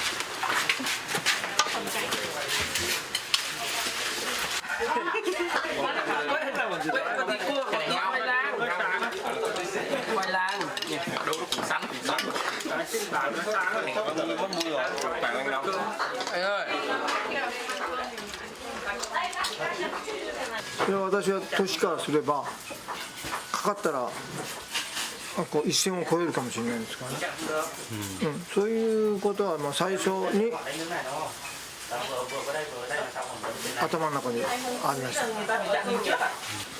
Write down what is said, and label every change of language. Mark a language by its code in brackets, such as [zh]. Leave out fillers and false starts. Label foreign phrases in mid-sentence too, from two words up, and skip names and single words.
[vi] Khoai lang. Đâu nó cũng sắn. Anh ơi. [ja] 私は年からすればかかったらこう一線を越えるかもしれないですからね、そういうことはまあ最初に頭の中にありました。